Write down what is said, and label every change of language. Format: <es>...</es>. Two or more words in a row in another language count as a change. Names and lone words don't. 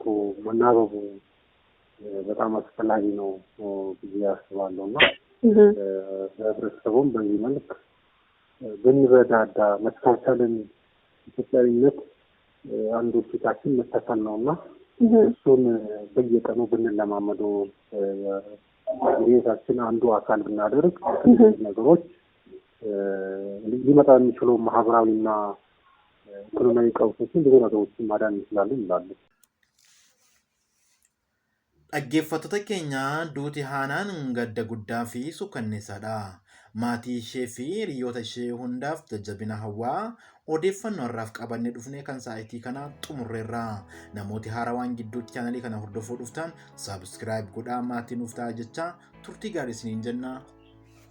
<am>መናበቡ በጣም አስፈላጊ ነው ብዬ አስባለሁ እና ህብረተሰቡም በዚህ መልክ ብንረዳዳ መቻቻልን ኢትዮጵያዊነት አንዱ ፊታችን መቻቻል ነው እና እሱን በየቀኑ ብንለማመደው የህይወታችን አንዱ አካል ብናደርግ ነገሮች ሊመጣ የሚችለው ማህበራዊና ኢኮኖሚያዊ ቀውሶችን ብዙ ነገሮችን ማዳን እንችላለን ይላሉ።</am> <om>Dhaggeeffattoota keenya duuti haanaan gadda guddaa fi suukanneessaadha. Maatii ishee fi hiriyoota ishee hundaaf jajjabina hawwaa odeeffannoo har'aaf qabannee dhufnee kan sa'aatii kana xumurreerra. Namooti haarawaan gidduutti chaanalii kana hordofuu dhuftan saabskiraayib godhaa maatii nuuf ta'a jecha turtii gaarii isiniin jenna.</om>